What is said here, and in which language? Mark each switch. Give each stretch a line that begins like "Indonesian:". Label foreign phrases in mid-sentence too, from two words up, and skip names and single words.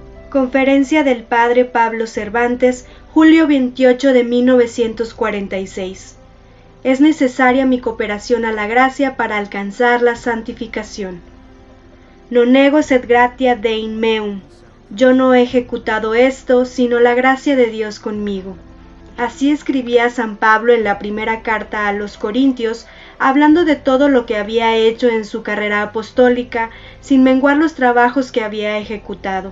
Spanish: Conferencia del Padre Pablo Cervantes, julio 28 de 1946. Es necesaria mi cooperación a la gracia para alcanzar la santificación.
Latin: Non ego sed gratia Dei meum.
Spanish: Yo no he ejecutado esto, sino la gracia de Dios conmigo. Así escribía San Pablo en la primera carta a los Corintios, hablando de todo lo que había hecho en su carrera apostólica, sin menguar los trabajos que había ejecutado.